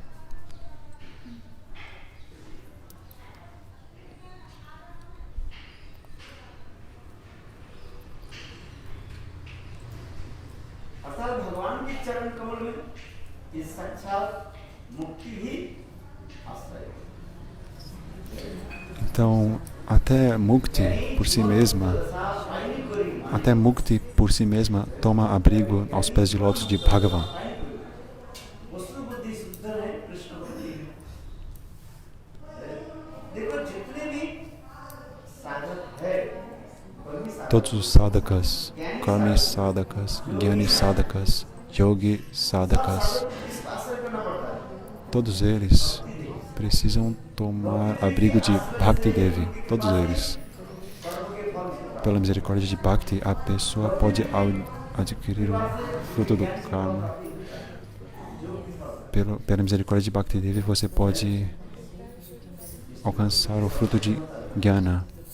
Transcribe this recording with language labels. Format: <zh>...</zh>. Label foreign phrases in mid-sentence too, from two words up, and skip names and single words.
<hi>भगवान के चरण कमल में इस साक्षात मुक्ति ही आश्रय।</hi> <pt>Então, até Mukti por si mesma toma abrigo aos pés de lótus de Bhagavan. Todos os sadhakas, karmi sadhakas, jnani sadhakas, yogi sadhakas, todos eles precisam tomar abrigo de Bhakti Devi, todos eles. Pela misericórdia de Bhakti, a pessoa pode adquirir o fruto do karma. Pela misericórdia de Bhakti Devi, você pode alcançar o fruto de Jnana.</pt>